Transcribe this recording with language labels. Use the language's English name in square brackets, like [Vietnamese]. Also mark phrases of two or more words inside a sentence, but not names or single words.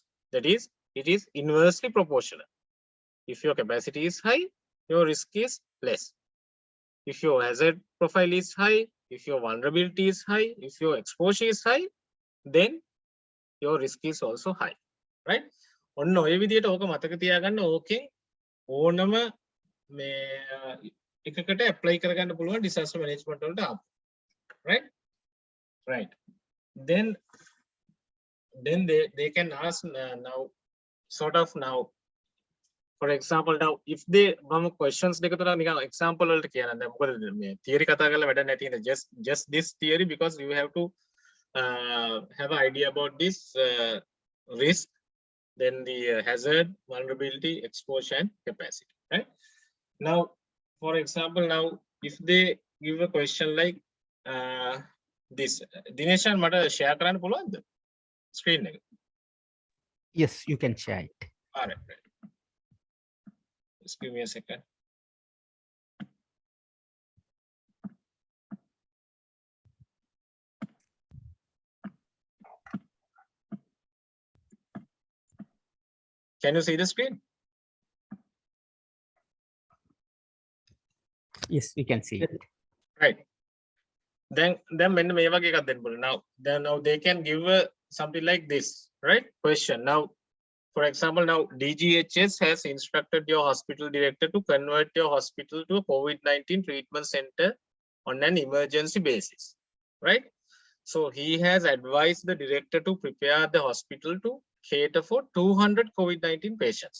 [English] That is, it is inversely proportional. If your capacity is high, your risk is less. If your hazard profile is high, if your vulnerability is high, if your exposure is high, then your risk is also high, right? [Sinhala] ඔන්න ඔය විදිහට ඕක මතක තියාගන්න. ඕකෙන් ඕනම මේ එකකට apply කරගන්න පුළුවන් [English] disaster management [Sinhala] වලට ආපු. [English] Right? Right. Then they can ask now, sort of now, For example, now if they questions [Sinhala] දෙක තුනක් නිකන් [English] example [Sinhala] වලට කියන්න. දැන් මොකද මේ theory කතා කරලා වැඩ නැති නේද? [English] Just this theory, because you have to have an idea about this risk, then the hazard, vulnerability, exposure, and capacity. Right? Now, for example, now if they give a question like this, Dineshan, [Sinhala] මට share කරන්න පුළුවන්ද screen එක? [English] Yes, you can share it. All right. Just give me a second. Can you see the screen? Yes, we can see it. Right. Then when [Sinhala] මේ වගේ එකක් දෙන්න පුළුවන්. [English] Now they can give something like this, right? Question. Now, for example, now DGHS has instructed your hospital director to convert your hospital to a COVID-19 treatment center on an emergency basis, right? So he has advised the director to prepare the hospital to cater for 200 COVID-19 patients.